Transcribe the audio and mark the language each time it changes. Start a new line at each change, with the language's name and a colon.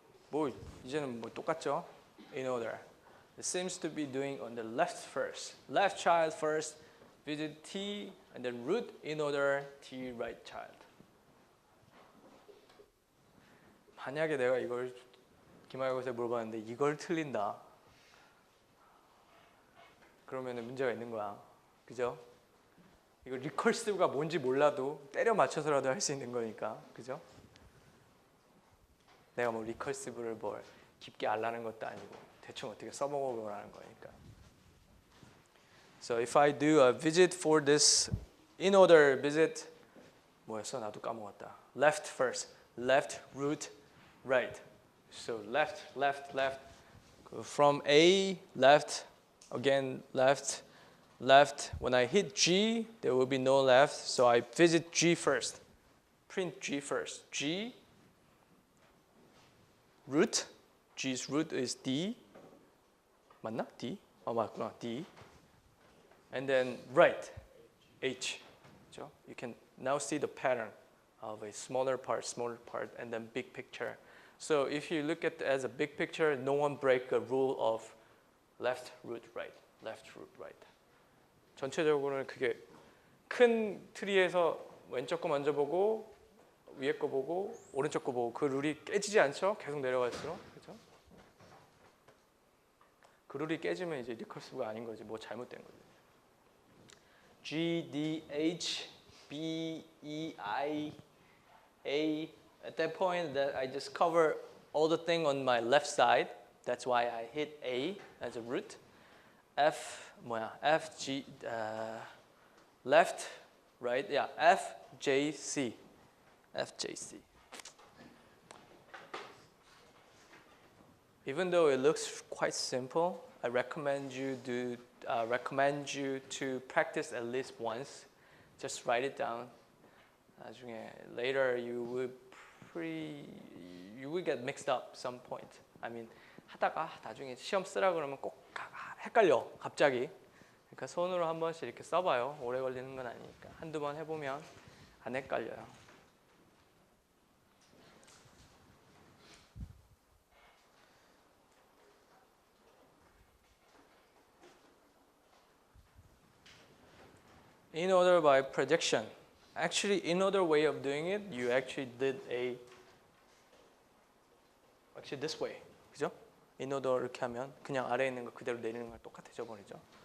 Korean: 뭐 이제는 뭐 똑같죠? In order.
English: It seems to be doing on the left first. Left child first, visit T, and then root in order T right child.
Korean: 만약에 내가 이걸 기말고사에 물어봤는데 이걸 틀린다. 그러면은 문제가 있는 거야. 그죠? 이거 리커시브가 뭔지 몰라도 때려 맞춰서라도 할 수 있는 거니까. 그죠? 내가 뭐 리커시브를 뭘 깊게 알라는 것도 아니고 대충 어떻게 써먹어보라는 거니까.
English: So if I do a visit for this in order visit
Korean: 뭐였어? 나도 까먹었다.
English: Left first. Left root right. So left left left from A left again left left. When I hit G there will be no left. So I visit G first. Print G first. G root. G's root is D.
Korean: 맞나?
English: D?
Korean: 맞구나.
English: D. And then right, H. So you can now see the pattern of a smaller part, and then big picture. So if you look at it as a big picture, no one break a rule of left root right, left root right.
Korean: 전체적으로는 그게 큰 트리에서 왼쪽 거 먼저 보고 위에 거 보고 오른쪽 거 보고 그 룰이 깨지지 않죠? 계속 내려갈수록. 그렇죠? 그 룰이 깨지면 이제 리커시브가 아닌 거지. 뭐 잘못된 거지. G, D, H, B, E, I, A.
English: At that point, that I just cover all the thing on my left side. That's why I hit A as a root. F,
Korean: 뭐야?
English: F, G, left, right. Yeah, F, J, C. F, J, C. Even though it looks quite simple, I recommend you to practice at least once. Just write it down.
Korean: 나중에
English: later you will get mixed up some point. I mean
Korean: 하다가 나중에 시험 쓰라 그러면 꼭 헷갈려 갑자기. 그러니까 손으로 한 번씩 이렇게 써봐요. 오래 걸리는 건 아니니까 한두 번 해보면 안 헷갈려요.
English: In order by projection. Actually, in other way of doing it, you actually did actually this way.
Korean: 그죠? In order 이렇게 하면 그냥 아래에 있는 거 그대로 내리는 거랑 똑같아져 버리죠.